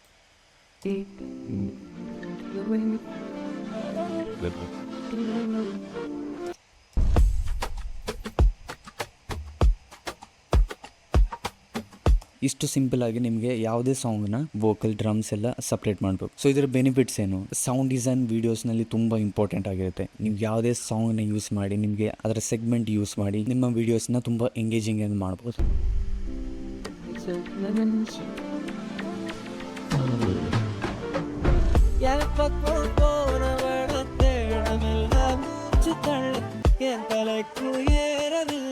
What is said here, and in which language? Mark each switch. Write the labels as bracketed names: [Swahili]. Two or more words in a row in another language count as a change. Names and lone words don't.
[Kannada] ಇಷ್ಟು ಸಿಂಪಲ್ ಆಗಿ ನಿಮಗೆ ಯಾವುದೇ ಸಾಂಗ್ನ [English] vocal, drums [Kannada] ಎಲ್ಲ ಸಪ್ರೇಟ್ ಮಾಡಬೇಕು. ಸೊ ಇದರ ಬೆನಿಫಿಟ್ಸ್ ಏನು? [English] sound design [Kannada] ವೀಡಿಯೋಸ್ನಲ್ಲಿ ತುಂಬ ಇಂಪಾರ್ಟೆಂಟ್ ಆಗಿರುತ್ತೆ. ನೀವು ಯಾವುದೇ ಸಾಂಗ್ನ ಯೂಸ್ ಮಾಡಿ, ನಿಮಗೆ ಅದರ [English] segment use [Kannada] ಮಾಡಿ ನಿಮ್ಮ ವೀಡಿಯೋಸ್ನ ತುಂಬ ಎಂಗೇಜಿಂಗ್ ಆಗಿ ಮಾಡ್ಬೋದು. [Tamil] என் பக்கம் போனவள தேடமெல்ல மூச்சு தள்ள என் தலைக்கும் ஏற.